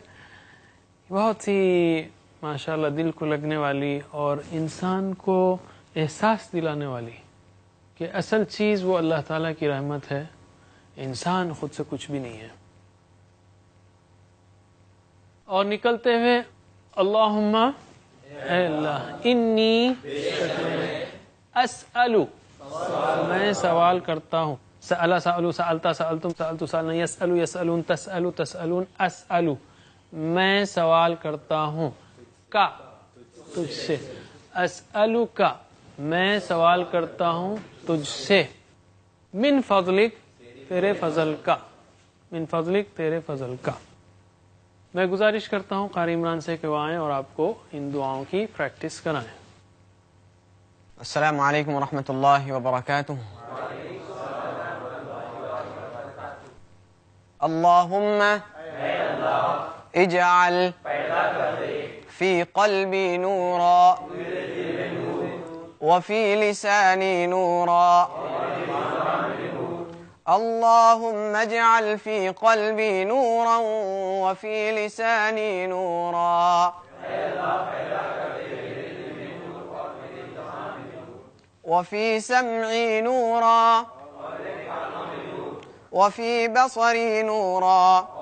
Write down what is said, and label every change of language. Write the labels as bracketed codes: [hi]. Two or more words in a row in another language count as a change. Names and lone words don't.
[ur] بہت ہی ماشاءاللہ دل کو لگنے والی اور انسان کو احساس دلانے والی کہ اصل چیز وہ اللہ تعالیٰ کی رحمت ہے, انسان خود سے کچھ بھی نہیں ہے. اور نکلتے ہوئے اللہم اے اللہ [ar] انی اسألو, [ur] میں سوال کرتا ہوں. [ar] سألا سألو سألتا سألتم سألتو سألنا, یسألو یسألون تسألو تسألون, اسألو [ur] میں سوال کرتا ہوں, کا تجھ سے, اسألو کا میں سوال کرتا ہوں تجھ سے, [ar] من فضلک [ur] تیرے فضل کا, [ar] من فضلک [ur] تیرے فضل کا. میں گزارش کرتا ہوں قاری عمران سے کہ وہ آئیں اور آپ کو ان دعاؤں کی پریکٹس کرائیں. [ar] السلام علیکم ورحمۃ اللہ وبرکاتہ. اللہم اجعل فی قلبی نورا وفی لسانی نورا. اللہم اجعل فی قلبی نورا وفی لسانی نورا وفی سمعی نورا وفی بصری نورا